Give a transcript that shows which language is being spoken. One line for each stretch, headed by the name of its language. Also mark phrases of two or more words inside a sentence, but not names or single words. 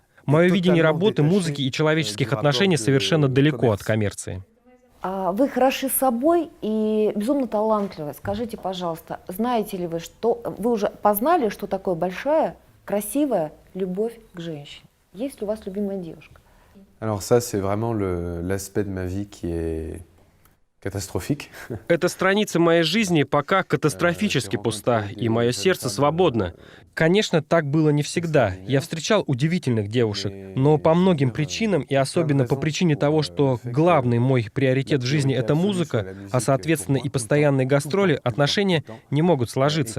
Russian: Мое видение работы, музыки и человеческих отношений совершенно далеко от коммерции. Вы хороши собой и безумно талантливы. Скажите, пожалуйста, знаете ли вы, что вы уже познали, что такое большая, красивая любовь к женщине? Есть ли у вас любимая девушка?
French: Alors ça, c'est vraiment l'aspect de ma vie qui est catastrophique.
Russian: Эта страница моей жизни пока катастрофически пуста, и мое сердце свободно. Конечно, так было не всегда. Я встречал удивительных девушек, но по многим причинам, и особенно по причине того, что главный мой приоритет в жизни — это музыка, а соответственно и постоянные гастроли, отношения не могут сложиться.